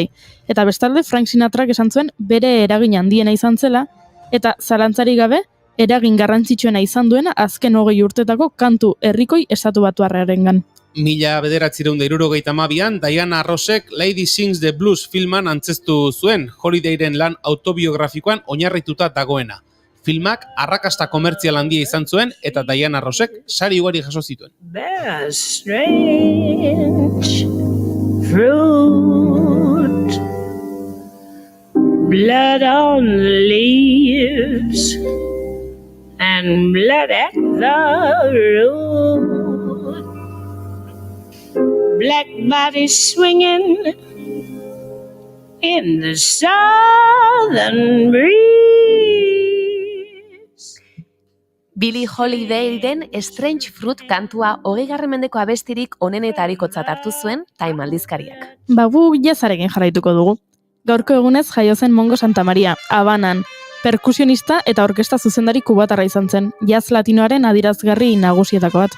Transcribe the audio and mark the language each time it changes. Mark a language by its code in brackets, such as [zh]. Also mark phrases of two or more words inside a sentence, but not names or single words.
[eu] Eta bestalde Frank Sinatrak esan zuen bere eragin handiena izan zela, eta zalantzari gabe eragin garrantzitsuena izan duena azken 20 urtetako kantu herrikoi estatubatuarrarengan. 1972an Diana Rossek Lady Sings the Blues filman antzestu zuen Holidayren lan autobiografikoan oinarrituta dagoena. Filmak arrakasta komertzial handia izan zuen eta Diana Rossek sari ugari jaso zituen. [en] There's strange fruit, blood on the leaves, and blood at the root. Black bodies swinging in the southern breeze. [eu] Billie Holidayren Strange Fruit kantua 20. mendeko abestirik onenetarikotzat hartu zuen Time aldizkariak. Gu jazzarekin jarraituko dugu. Gaurko egunez jaio zen Mongo Santamaria, Habanan, perkusionista eta orkesta zuzendari kubatarra izan zen, jazz latinoaren adirazgarri nagusietako bat.